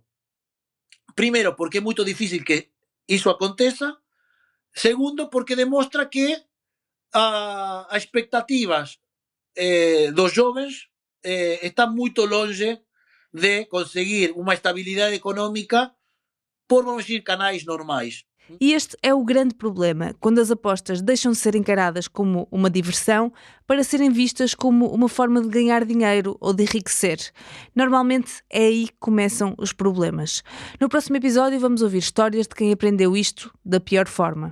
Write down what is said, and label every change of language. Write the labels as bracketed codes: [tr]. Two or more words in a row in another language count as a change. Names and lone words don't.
[gl] Primeiro, porque é moito difícil que iso aconteza. Segundo, porque demostra que as expectativas dos jovens están moito longe de conseguir unha estabilidade económica por, [pt] vamos dizer, canais normais. E este é o grande problema, quando as apostas deixam de ser encaradas como uma diversão para serem vistas como uma forma de ganhar dinheiro ou de enriquecer. Normalmente é aí que começam os problemas. No próximo episódio vamos ouvir histórias de quem aprendeu isto da pior forma.